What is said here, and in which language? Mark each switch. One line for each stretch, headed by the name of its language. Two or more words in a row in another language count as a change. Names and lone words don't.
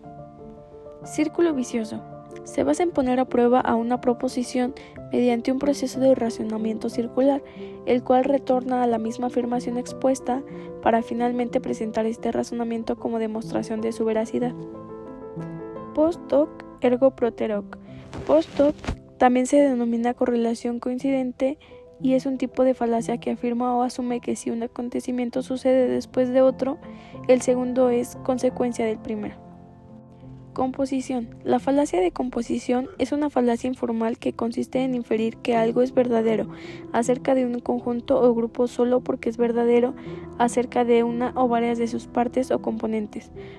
Spanish: Círculo vicioso. Se basa en poner a prueba a una proposición mediante un proceso de razonamiento circular, el cual retorna a la misma afirmación expuesta para finalmente presentar este razonamiento como demostración de su veracidad.
Latin: Post hoc ergo propter hoc. Post hoc
Spanish: también se denomina correlación coincidente y es un tipo de falacia que afirma o asume que si un acontecimiento sucede después de otro, el segundo es consecuencia del primero. Composición. La falacia de composición es una falacia informal que consiste en inferir que algo es verdadero acerca de un conjunto o grupo solo porque es verdadero acerca de una o varias de sus partes o componentes.